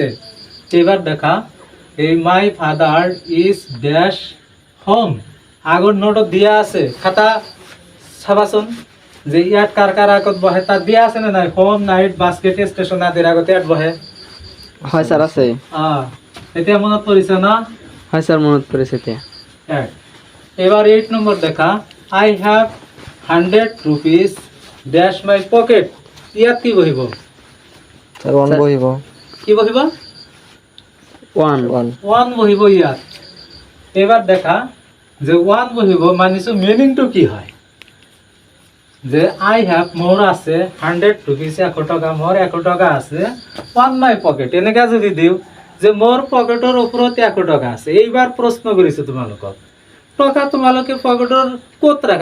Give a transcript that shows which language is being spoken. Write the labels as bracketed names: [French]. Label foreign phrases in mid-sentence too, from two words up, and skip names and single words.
[Assamese] এইবাৰ দেখা, এই [English] my father is dash home, [Assamese] আগৰ নোটত দিয়া আছে, খাতা চাবাচোন যে ইয়াত কাৰ কাৰ আগত বহে তাত দিয়া আছে নে নাই, [English] home night basket station [Assamese] আদিৰ আগতে ইয়াত বহে। হয় স্যার আছে। এতিয়া মনত পৰিছে ন? হয় স্যার মনত পৰিছে এতিয়া। এবার 8 নম্বর দেখা, [English] I have 100 rupees dash my pocket. [Assamese] ইয়াত কি বহিব? স্যার ওয়ান বহিব। কি বহিব? [English] ওয়ান। [Assamese] ওয়ান বহিব ইয়াত। এবার দেখা যে ওয়ান বহিব মানিছো মিনিংটো কি হয়, যে [English] I have [Assamese] মোৰ আছে 100 রুপিস 100 টকা, মোৰ 100 টকা আছে, [English] on my pocket [Assamese] এনেকা যদি দিওঁ যে মোৰ পকেটৰ ওপৰত 100 টকা আছে। এইবাৰ প্ৰশ্ন কৰিছো তোমালোকক, টকা তোমালোকে পকেটৰ ক'ত ৰাখা?